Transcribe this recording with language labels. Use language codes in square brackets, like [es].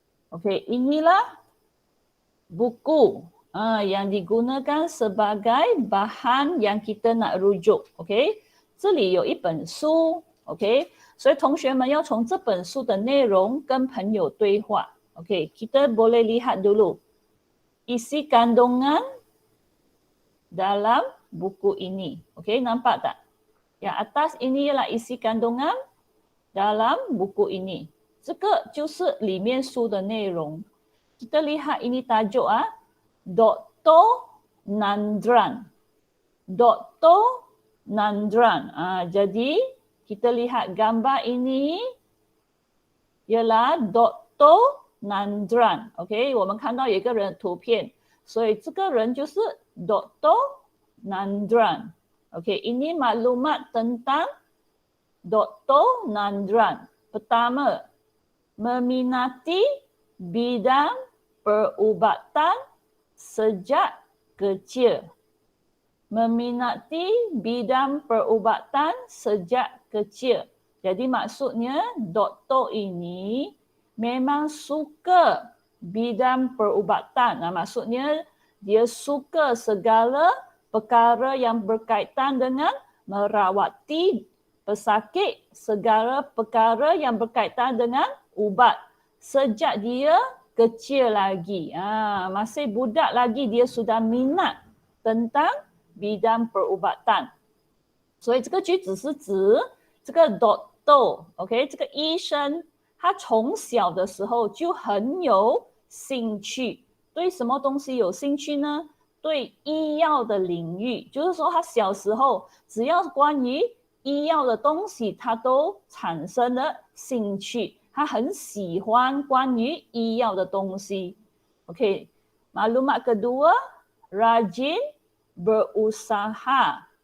[ms] OK， inilah buku yang digunakan sebagai bahan yang kita nak rujuk. [zh] OK， 这里有一本书 ，OK， 所以同学们要从这本书的内容跟朋友对话。 [ms] OK， kita boleh lihat dulu isi kandungan dalam buku ini. Okey, nampak tak? Yang atas ini ialah isi kandungan dalam buku ini. [zh] 这个就是里面书的内容。 [ms] Kita lihat ini tajuk Dr. Nandran. Dr. Nandran. Jadi kita lihat gambar ini ialah Dr. Nandran. [zh] Okey, 我们看到有一个人的图片，所以这个人就是 Dr. [ms] Nandran. Okey, ini maklumat tentang Dr. Nandran. Pertama, meminati bidang perubatan sejak kecil. Meminati bidang perubatan sejak kecil. Jadi maksudnya doktor ini memang suka bidang perubatan. Maksudnya dia suka segala perkara yang berkaitan dengan merawati pesakit, segala perkara yang berkaitan dengan ubat. Sejak dia kecil lagi, masih budak lagi dia sudah minat tentang bidang perubatan. [zh] 所以这个句子是指这个 doctor， OK， 这个医生他从小的时候就很有兴趣。对什么东西有兴趣呢？对医药的领域，就是说他小时候只要关于医药的东西，他都产生了兴趣。他很喜欢关于医药的东西。 [ms] OK， maklumat kedua, rajin berusaha.